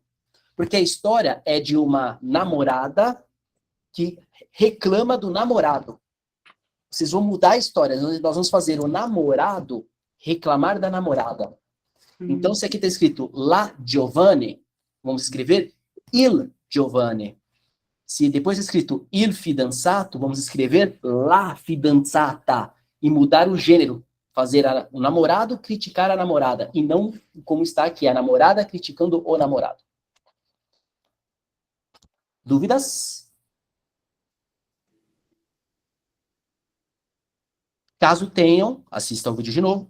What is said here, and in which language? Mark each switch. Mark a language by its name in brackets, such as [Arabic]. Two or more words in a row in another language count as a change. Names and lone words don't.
[Portuguese] Porque a história é de uma namorada que reclama do namorado. Vocês vão mudar a história. Nós vamos fazer o namorado reclamar da namorada. Então, se aqui está escrito la Giovanni, vamos escrever il Giovanni. Se depois é escrito [Italian] il fidanzato, [Portuguese] vamos escrever [Italian] la fidanzata. [Portuguese] E mudar o gênero. Fazer o namorado criticar a namorada. E não como está aqui, a namorada criticando o namorado. Dúvidas? Caso tenham, assistam o vídeo de novo.